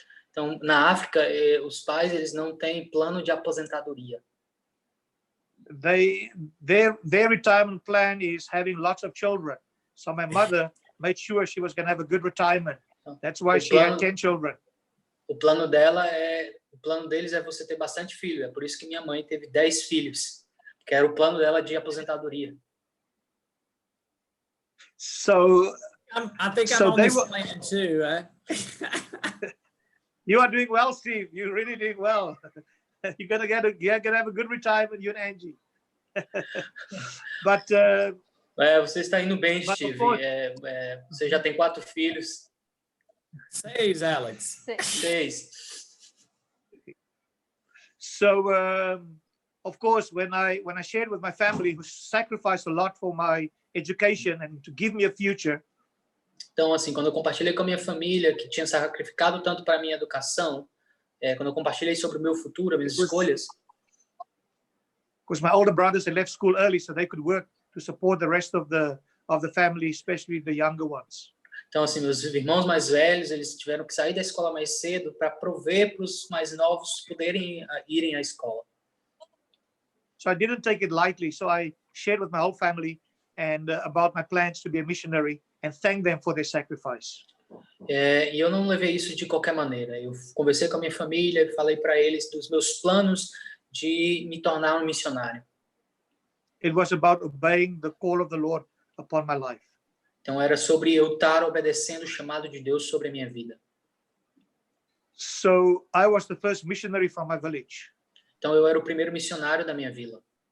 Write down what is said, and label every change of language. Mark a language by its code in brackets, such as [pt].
[pt] Então, na África, os pais eles não têm plano de aposentadoria. [en] Their retirement plan is having lots of children. So my mother made sure she was going to have a good retirement. That's why she had 10 children. [pt] O plano deles é você ter bastante filho. É por isso que minha mãe teve 10 filhos, que era o plano dela de aposentadoria. [en] So I think I'm on this plan too, right? You are doing well, Steve. You're really doing well. You're gonna have a good retirement, you and Angie. But [pt] você está indo bem, Steve. Você já tem 4 filhos. [en] 6, Alex. 6. So, of course, when I shared with my family, who sacrificed a lot for my education and to give me a future. [pt] Então, assim, quando eu compartilhei com a minha família, que tinha sacrificado tanto para a minha educação, quando eu compartilhei sobre o meu futuro, as minhas escolhas, [en] Because my older brothers, they left school early so they could work to support the rest of the family, especially the younger ones. [pt] então, assim, meus irmãos mais velhos, eles tiveram que sair da escola mais cedo para prover para os mais novos poderem irem à escola. [en] So I didn't take it lightly. So I shared with my whole family and about my plans to be a missionary and thank them for their sacrifice. [pt] E eu não levei isso de qualquer maneira. Eu conversei com a minha família, falei para eles dos meus planos de me tornar um missionário. [en] It was about obeying the call of the Lord upon my life. [pt] Então era sobre eu estar obedecendo o chamado de Deus sobre a minha vida. [en] So I was the first missionary from my village. [pt] Então eu era o primeiro missionário da minha vila.